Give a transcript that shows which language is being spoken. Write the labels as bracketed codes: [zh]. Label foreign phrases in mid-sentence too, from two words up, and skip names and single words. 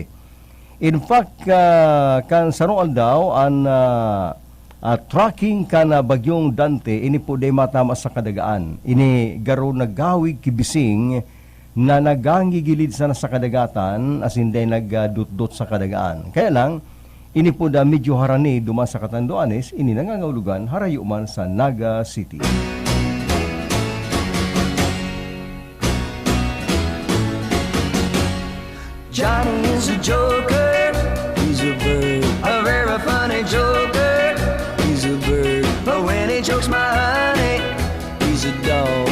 [bik] In fact, kan sarong aldaw, ang tracking kana bagyong Dante ini po day matama sa kadagaan. Ini garo nagawig kibising na nagangigilid sana sa kadagatan [en] as in [bik] day nagdut-dut sa kadagaan. Kaya lang ini po da medyo harani duma sa Catanduanes, ini nangangahulugan harayo man sa Naga City. [en] Johnny is a joker, he's a bird, a very funny joker, he's a bird. But when he jokes my honey, he's a dog.